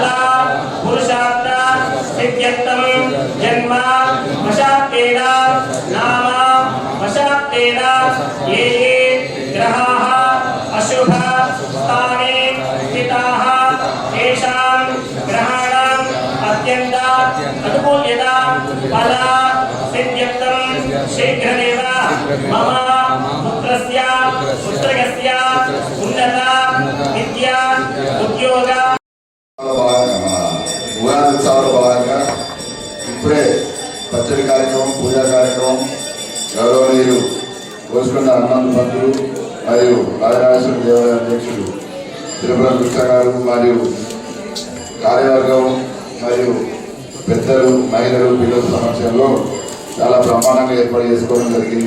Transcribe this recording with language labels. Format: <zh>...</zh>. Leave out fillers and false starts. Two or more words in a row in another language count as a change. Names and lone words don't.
<sa>पुरुषार्थ सिद्ध्यर्थं जन्म वशात्तेन नाम वशात्तेन ये ग्रहाः अशुभ स्थाने स्थिताः तेषां ग्रहाणाम् अत्यन्त अनुकूल्यता फल सिद्ध्यर्थं शीघ्रमेव मम पुत्रस्य पुत्रकस्य उन्नत विद्या उद्योग</sa> <te>ఉగాది ఉత్సవాల భాగంగా ఇప్పుడే పచ్చడి కార్యక్రమం, పూజా కార్యక్రమం గౌరవనీయులు కోసుకొండ హనుమంతు పంతులు మరియు రాజరాజేశ్వర దేవాలయ అధ్యక్షుడు తిరుపతి కృష్ణ గారు మరియు కార్యవర్గం మరియు పెద్దలు, మహిళలు, పిల్లల సమక్షంలో చాలా బ్రహ్మాండంగా ఏర్పాటు చేసుకోవడం జరిగింది.</te>